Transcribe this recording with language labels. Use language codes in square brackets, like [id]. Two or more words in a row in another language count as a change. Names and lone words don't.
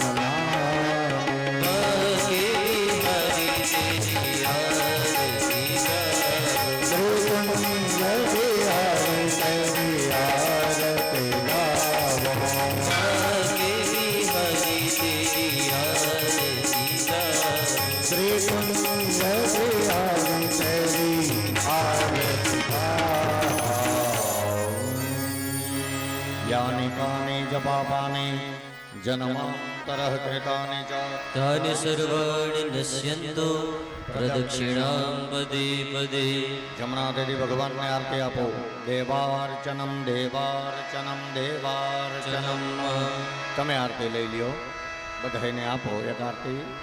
[hi] नमामि श्रीकुंज बिहारी तेरी आरती गावो श्रीकुंज बिहारी तेरी आरती गावो [sa] यानि कानि च पापानि जन्मान्तरः कृतानि च तानि सर्वाणि नश्यन्तो प्रदक्षिणां पदे पदे [gu] જમણા દેવી ભગવાનને આરતી આપો. [sa] देवार्चनम देवार्चनम देवार्चनम. [gu] તમે આરતી લઈ લ્યો, બધાને આપો એક આરતી.